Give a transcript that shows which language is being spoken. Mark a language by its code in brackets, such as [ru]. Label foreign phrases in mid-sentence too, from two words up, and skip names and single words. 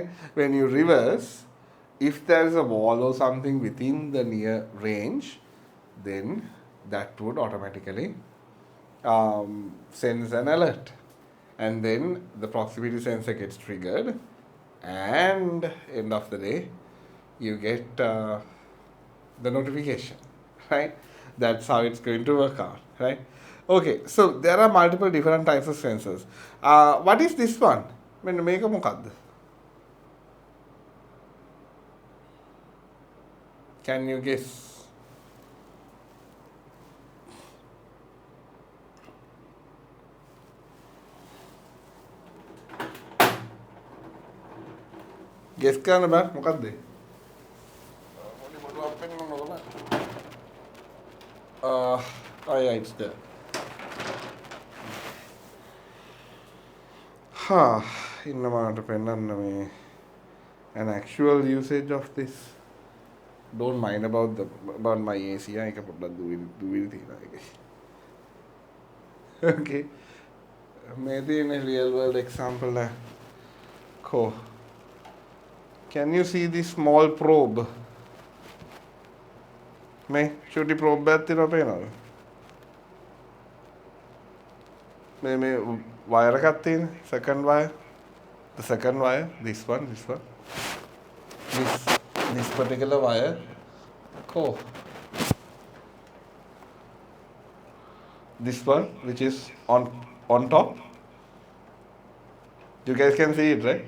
[en] When you reverse, if there is a wall or something within the near range, then that would automatically sends an alert, and then the proximity sensor gets triggered, and end of the day you get the notification, right? That's how it's going to work out, right? Okay, so there are multiple different types of sensors. What is this one? [si] මෙන්න මේක මොකක්ද? [en] Can you guess? [si] Guess කරන්න බෑ මොකක්ද? [en] Oh yeah, it's there. [si] ඉන්නමාට පෙන්නන්න මේ [en] an actual usage of this. Don't mind about my AC. [si] එක පොඩ්ඩක් දුවිලි තියෙනවා ඒකේ. Okay. මේ තියෙන [en] real world example cool. Can you see this small probe? [si] මේ [en] shooty probe [si] එකක් තියෙනවා පේනවද? මේ wire එකක් තියෙන [en] second wire. The second wire, this one. This particular wire. Cool. This one, which is on top. You guys can see it, right?